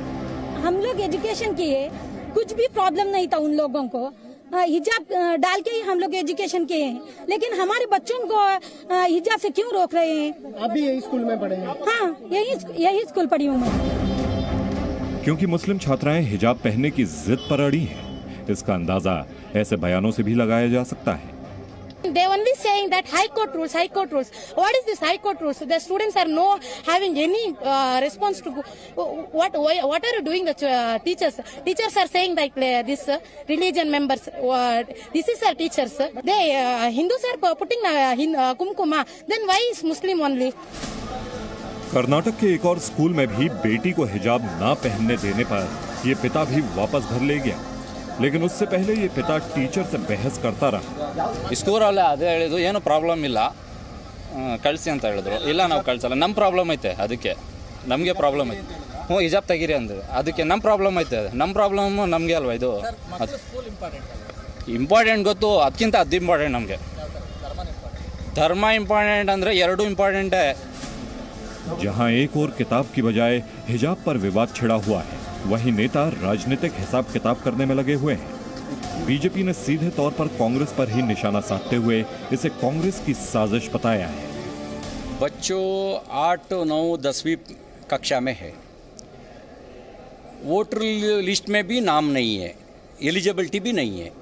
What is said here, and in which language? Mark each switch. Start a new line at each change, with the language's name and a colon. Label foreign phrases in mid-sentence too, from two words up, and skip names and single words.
Hindi: हम लोग एजुकेशन किए, कुछ भी प्रॉब्लम नहीं था उन लोगों को, हिजाब डाल के ही हम लोग एजुकेशन किए हैं, लेकिन हमारे बच्चों को हिजाब से क्यों रोक रहे हैं? आप भी यही स्कूल में पढ़े हैं? हाँ, यही स्कूल पढ़ी हूँ मैं। क्योंकि मुस्लिम छात्राएं हिजाब पहनने की जिद पर अड़ी हैं, इसका अंदाजा ऐसे बयानों से भी लगाया जा सकता है।
English: They only saying that high court rules, high court rules. What is this high court rules? The students are no having any response to what are you doing? The teachers are saying like this religion members. This is our teachers. They Hindus are putting kumkuma. Then why is Muslim only?
Hindi: कर्नाटक के एक और स्कूल में भी बेटी को हिजाब ना पहनने देने पर ये पिता भी वापस घर ले गया, लेकिन उससे पहले ये पिता टीचर से बहस करता रहा।
Kannada: स्कूल अದೇ ಹೇಳಿದ್ರು, ಏನು ಪ್ರಾಬ್ಲಮ್ ಇಲ್ಲ ಕಳಿಸಿ ಅಂತ ಹೇಳಿದ್ರು. ಇಲ್ಲ ನಾವು ಕಳಿಸಲ್ಲ, ನಮ್ಮ ಪ್ರಾಬ್ಲಮ್ ಐತೆ, ಅದಕ್ಕೆ ನಮಗೆ ಪ್ರಾಬ್ಲಮ್ ಐತೆ. ಹಿಜಾಬ್ ತೆಗೀರಿ ಅಂದ್ರು, ಅದಕ್ಕೆ ನಮ್ಮ ಪ್ರಾಬ್ಲಮ್ ಐತೆ, ನಮ್ಮ ಪ್ರಾಬ್ಲಮ್ ನಮಗೆ ಅಲ್ವಾ ಇದು ಇಂಪಾರ್ಟೆಂಟ್ ಗೊತ್ತು, ಅದಕ್ಕಿಂತ ಅದು ಇಂಪಾರ್ಟೆಂಟ್ ನಮಗೆ. ಧರ್ಮ ಇಂಪಾರ್ಟೆಂಟ್ ಅಂದ್ರೆ ಎರಡು ಇಂಪಾರ್ಟೆಂಟ್ है।
Hindi: जहां एक और किताब की बजाय हिजाब पर विवाद छिड़ा हुआ है, वहीं नेता राजनीतिक हिसाब किताब करने में लगे हुए हैं। बीजेपी ने सीधे तौर पर कांग्रेस पर ही निशाना साधते हुए इसे कांग्रेस की साजिश बताया है। बच्चों 8, 9, 10वीं कक्षा में है, वोटर लिस्ट में भी नाम नहीं है, एलिजिबिलिटी भी नहीं है।